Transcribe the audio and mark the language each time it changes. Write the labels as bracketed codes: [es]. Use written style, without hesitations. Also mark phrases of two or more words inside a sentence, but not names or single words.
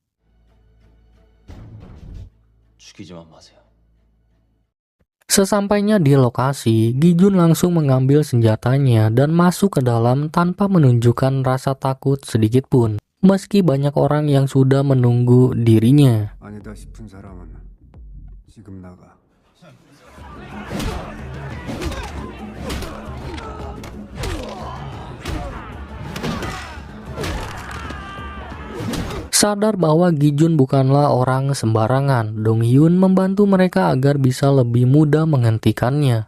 [id] Sesampainya di lokasi, Gijun langsung mengambil senjatanya dan masuk ke dalam tanpa menunjukkan rasa takut sedikit pun, meski banyak orang yang sudah menunggu dirinya. [ko] 아니다 싶은 사람은 지금 나가. [id] Sadar bahwa Gijun bukanlah orang sembarangan, Dong Hyun membantu mereka agar bisa lebih mudah menghentikannya.